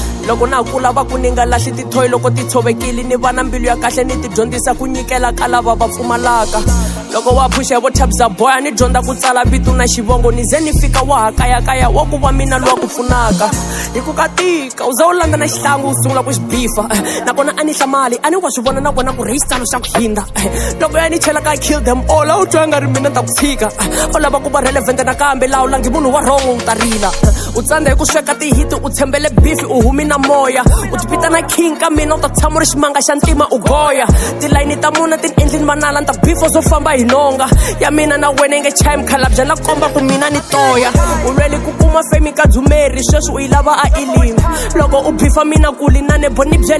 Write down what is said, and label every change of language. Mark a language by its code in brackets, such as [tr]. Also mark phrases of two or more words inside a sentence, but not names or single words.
[ts] loko na kula va ku ni nga lahli tithoyi loko ti tshovekile ni vana mbilu ya kahle ni ti dyondzisa ku nyikela ka lava va pfumalaka loko wa phusha vo Tabza boy ni dyondza ku tsala vito na xivongo ni ze ni fika wa hakayakaya wa ku va mina lowa ku pfunaka hi ku katika u za u langa na xihlangu u sungula ku xi bifa nakona a ni hlamali a ni wa swi vona nakona ku rheyisitano xa ku hinda loko ya ni chela ka [en] kill them all [ts] a wu twa nga ri mina ta ku tshika u lava ku va relevant nakambe laha u langi munhu wa wrong u ta rila u tsandza hi ku sweka tihiti u tshembele bifi u humi na moya u tipita na king ka mina u ta tshama u ri ximanga xa ntima u goya tilayini ta muna ti ni endlini manala ni ta bifo zo famba hi nhonga ya mina na wena yi nge chayi mkhalabya na komba ku mina ni toya u lwele ku kuma femi ka dzumeri sweswi u yi lava a ilini loko u bifa mina kuli na nebo ni byeli